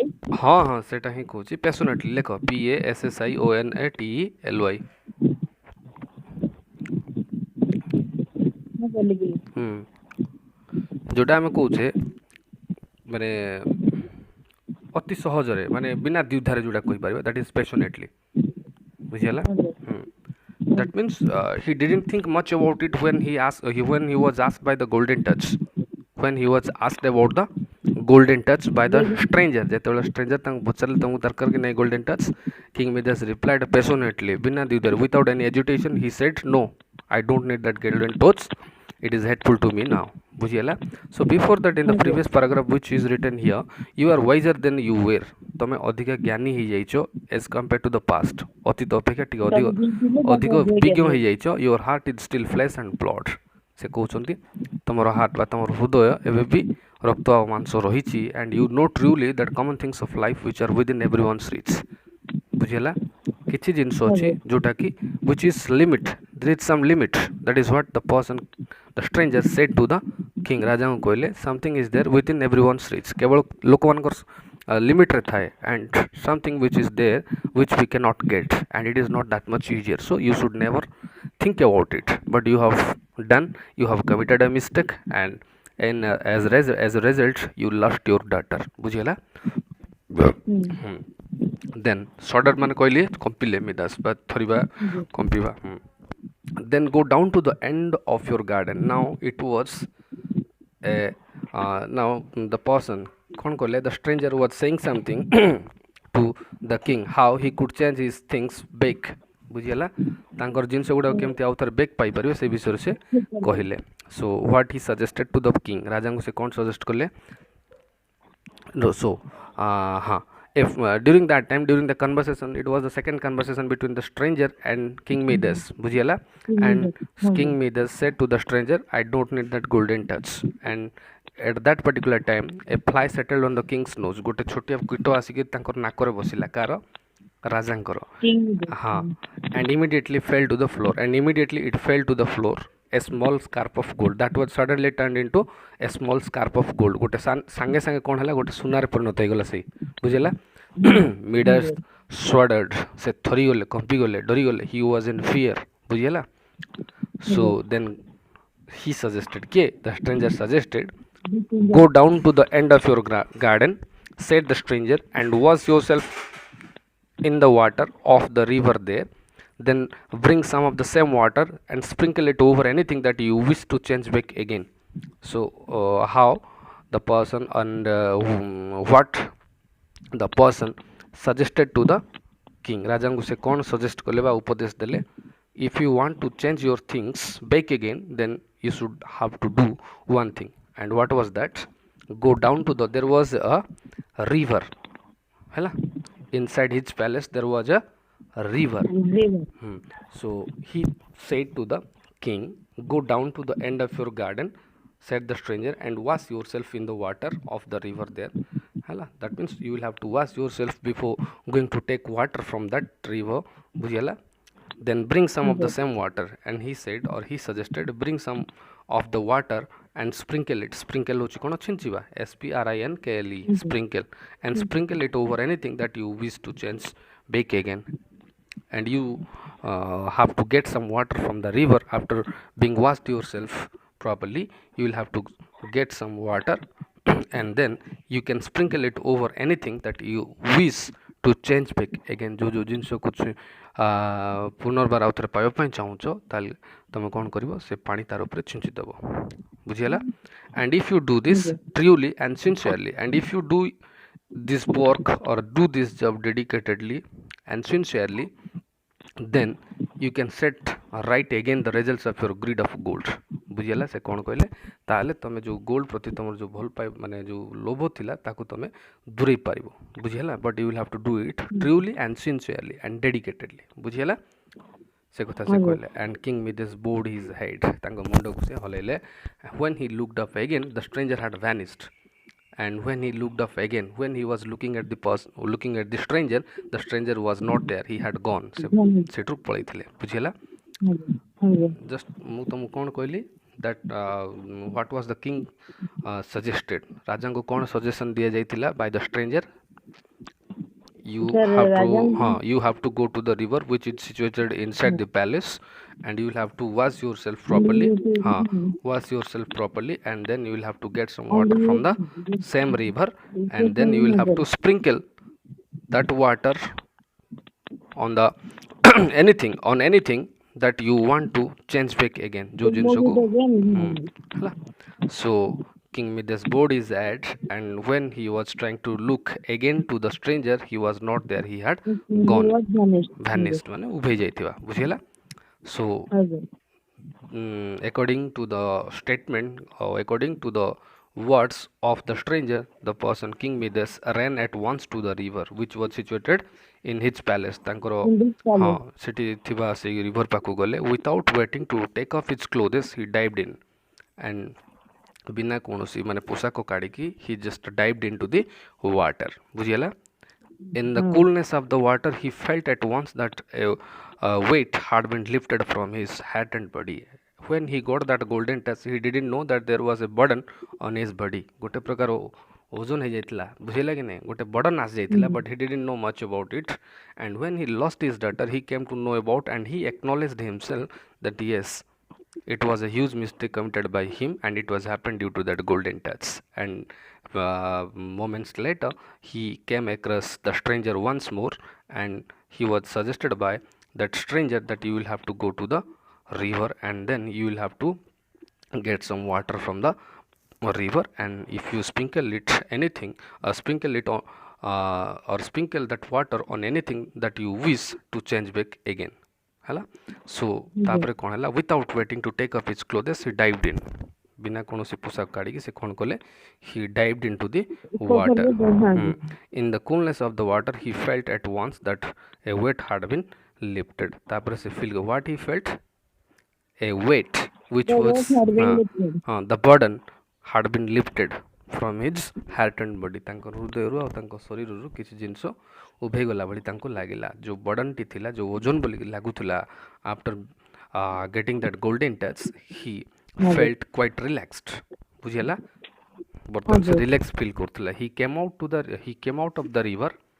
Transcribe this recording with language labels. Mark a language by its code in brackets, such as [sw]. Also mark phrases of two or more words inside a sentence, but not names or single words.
[or] ହଁ ହଁ ସେଇଟା ହିଁ କହୁଛି passionately ଲେଖ PASSIONATELY ଯୋଉଟା ଆମେ କହୁଛେ ମାନେ ଅତି ସହଜରେ ମାନେ ବିନା ଦ୍ୱିଧାରେ ଯୋଉଟା କହିପାରିବା [en] that is passionately ବୁଝିହେଲା that means he didn't think much about it when he was asked by the golden touch when he was asked about the golden touch by the stranger [or] ଯେତେବେଳେ stranger ତାଙ୍କୁ ପଚାରିଲେ ତମକୁ ଦରକାର କି ନାହିଁ [en] golden touch King Midas replied passionately [or] ବିନା ଦ୍ୱିଧାରେ [en] without any agitation he said no I don't need that golden touch it is hateful to me now ବୁଝିହେଲା so before that in the previous paragraph which is written here you are wiser than you were [or] ତମେ ଅଧିକ ଜ୍ଞାନୀ ହେଇଯାଇଛ [en] as compared to the past [or] ଅତୀତ ଅପେକ୍ଷା ଟିକେ ଅଧିକ ବିଜ୍ଞ ହେଇଯାଇଛ [en] your heart is still flesh and blood [or] ସେ କହୁଛନ୍ତି ତମର ହାର୍ଟ ବା ତମର ହୃଦୟ ଏବେ ବି ରକ୍ତ ଆଉ ମାଂସ ରହିଛି [en] and you know truly that common things of life which are within everyone's reach [or] ବୁଝିହେଲା କିଛି ଜିନିଷ ଅଛି ଯୋଉଟା କି [en] which is limit there is some limit that is what the stranger said to the king [or] ରାଜାଙ୍କୁ କହିଲେ [en] something is there within everyone's reach [or] କେବଳ ଲୋକମାନଙ୍କର ଲିମିଟରେ ଥାଏ [en] and something which is there which we cannot get and it is not that much easier so you should never think about it but you have committed a mistake and as a result you lost your daughter ବୁଝିହେଲା then shudder [or] ମାନେ କହିଲେ କମ୍ପିଲେ ମିଦାସ ବା ଥରିବା କମ୍ପିବା [en] then go down to the end of your garden now it was now the person [or] କ'ଣ କହିଲେ [en] the stranger was saying something to the king how he could change his things back [or] ବୁଝିହେଲା ତାଙ୍କର ଜିନିଷ ଗୁଡ଼ାକ କେମିତି ଆଉ ଥରେ ବେକ୍ ପାଇପାରିବେ ସେ ବିଷୟରେ ସେ କହିଲେ [en] so what he suggested to the king [or] ରାଜାଙ୍କୁ ସେ କ'ଣ ସଜେଷ୍ଟ କଲେ [en] no so if during that time during the conversation it was the second conversation between the stranger and King Midas ବୁଝିହେଲା and King Midas said to the stranger I don't need that golden touch and at that particular time a fly settled on the king's nose [or] ଗୋଟେ ଛୋଟିଆ କୀଟ ଆସିକି ତାଙ୍କର ନାକରେ ବସିଲା କାର ରାଜାଙ୍କର ହଁ [en] and immediately fell to the floor and immediately it fell to the floor a small scarp of gold that was suddenly turned into a small scarp of gold [or] ଗୋଟେ ସାଙ୍ଗେ ସାଙ୍ଗେ କ'ଣ ହେଲା ଗୋଟେ ସୁନାରେ ପରିଣତ ହେଇଗଲା ସେଇ ବୁଝିଲା [en] Midas shuddered [or] ସେ ଥରିଗଲେ କମ୍ପିଗଲେ ଡରିଗଲେ [en] he was in fear ବୁଝିଲା so then he suggested the stranger suggested go down to the end of your garden said the stranger and wash yourself in the water of the river there then bring some of the same water and sprinkle it over anything that you wish to change back again so how the person and what the person suggested to the king [or] ରାଜାଙ୍କୁ ସେ କ'ଣ ସଜେଷ୍ଟ କଲେ ବା ଉପଦେଶ ଦେଲେ [en] if you want to change your things back again then you should have to do one thing and what was that go down to there was a river ହେଲା inside his palace there was a river so he said to the king go down to the end of your garden said the stranger and wash yourself in the water of the river there ହେଲା that means you will have to wash yourself before going to take water from that river ବୁଝିହେଲା then bring some of the Okay. same water and he said or he suggested bring some of the water and sprinkle it sprinkle [or] ହଉଛି କ'ଣ ଛିଞ୍ଚିବା [en] SPRINKLE Okay. sprinkle and sprinkle it over anything that you wish to change back again and you have to get some water from the river after being washed yourself properly you will have to get some water and then you can sprinkle it over anything that you wish to change back again [or] जो ଜିନିଷକୁ ପୁନର୍ବାର ଆଉ ଥରେ ପାଇବା ପାଇଁ ଚାହୁଁଛ ତାହେଲେ ତମେ କ'ଣ କରିବ ସେ ପାଣି ତାର ଉପରେ ଛିଞ୍ଚି ଦେବ ବୁଝିହେଲା [en] and if you do this Okay. truly and sincerely and if you do this work or do this job dedicatedly and sincerely then you can set right again the results of your greed of gold [or] ବୁଝିହେଲା ସେ କ'ଣ କହିଲେ ତାହେଲେ ତମେ ଯେଉଁ ଗୋଲ୍ଡ ପ୍ରତି ତମର ଯେଉଁ ଭଲ ପାଇ ମାନେ ଯେଉଁ ଲୋଭ ଥିଲା ତାକୁ ତମେ ଦୂରେଇ ପାରିବ ବୁଝିହେଲା [en] but you will have to do it truly and sincerely and dedicatedly [or] ବୁଝିହେଲା ସେ କଥା ସେ କହିଲେ [en] and King Midas bowed his head [or] ତାଙ୍କ ମୁଣ୍ଡକୁ ସେ ହଲେଇଲେ [en] when he looked up again the stranger had vanished and when he looked up again when he was looking at the stranger was not there he had gone [or] ସେ ସେଠୁ ପଳେଇଥିଲେ ବୁଝିହେଲା [en] just [or] ମୁଁ ତମକୁ କ'ଣ କହିଲି [en] that what was the king suggested [or] ରାଜାଙ୍କୁ କ'ଣ ସଜେସନ୍ ଦିଆଯାଇଥିଲା [en] by the stranger you have to go to the river which is situated inside the palace and you will have to wash yourself properly and then you will have to get some water from the same river and then you will have to sprinkle that water on the anything that you want to change back again [ne] जो जिनिसको [en] ହେଲା so King Midas bowed his head and when he was trying to look again to the stranger he was not there he had gone vanished [or] ମାନେ ଉଭେଇ ଯାଇଥିବା ବୁଝିହେଲା [en] so according to the statement or according to the words of the stranger the person King Midas ran at once to the river which was situated in his palace [or] ତାଙ୍କର ହଁ ସେଠି ଥିବା ସେଇ ରିଭର ପାଖକୁ ଗଲେ [en] without waiting to take off his clothes he dived in and [or] ବିନା କୌଣସି ମାନେ ପୋଷାକ କାଢ଼ିକି [en] he just dived into the water ବୁଝିହେଲା in the coolness of the water he felt at once that a weight had been lifted from his hat and body when he got that golden touch he didn't know that there was a burden on his body [or] ଗୋଟେ ପ୍ରକାର ଓଜନ ହେଇଯାଇଥିଲା ବୁଝିଲା କି ନାହିଁ ଗୋଟେ ବର୍ଡନ୍ ଆସିଯାଇଥିଲା [en] but he didn't know much about it and when he lost his daughter he came to know about and he acknowledged himself that yes it was a huge mistake committed by him and it was happened due to that golden touch and moments later he came across the stranger once more and he was suggested by that stranger that you will have to go to the river and then you will have to get some water from the river and if you sprinkle it anything sprinkle it on or sprinkle that water on anything that you wish to change back again ହେଲା so [or] ତାପରେ କ'ଣ ହେଲା [en] without waiting to take off his clothes he dived in [or] ବିନା କୌଣସି ପୋଷାକ କାଢ଼ିକି ସେ କ'ଣ କଲେ [en] he dived into the water in the coolness of the water he felt at once that a weight had been lifted [or] ତାପରେ ସେ [en] feel what he felt a weight which was the burden had been lifted from his heart and body [or] ତାଙ୍କ ହୃଦୟରୁ ଆଉ ତାଙ୍କ ଶରୀରରୁ କିଛି ଜିନିଷ ଉଭେଇଗଲା ଭଳି ତାଙ୍କୁ ଲାଗିଲା ଯେଉଁ ବର୍ଡ଼ନଟି ଥିଲା ଯେଉଁ ଓଜନ ବୋଲି ଲାଗୁଥିଲା [en] after getting that golden touch he felt quite relaxed [or] ବୁଝିହେଲା ବର୍ତ୍ତମାନ ସେ ରିଲାକ୍ସ ଫିଲ୍ କରୁଥିଲା [en] he came out of the river